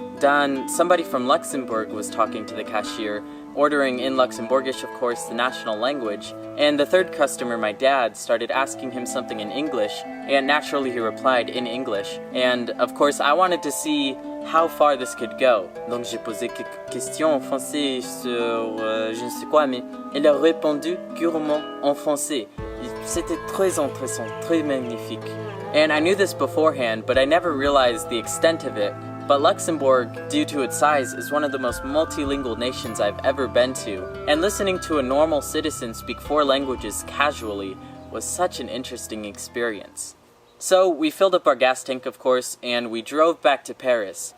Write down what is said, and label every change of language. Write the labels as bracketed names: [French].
[English] Then somebody from Luxembourg was talking to the cashier, ordering in Luxembourgish, of course, the national language, and the third customer, my dad, started asking him something in English, and naturally he replied in English, and of course I wanted to see how far this could go. [French] Donc j'ai posé quelques questions en français sur je ne sais quoi, mais il a répondu purement en français. C'était très intéressant, très magnifique. [English] And I knew this beforehand, but I never realized the extent of it. But Luxembourg, due to its size, is one of the most multilingual nations I've ever been to, and listening to a normal citizen speak 4 languages casually was such an interesting experience. So we filled up our gas tank, of course, and we drove back to Paris.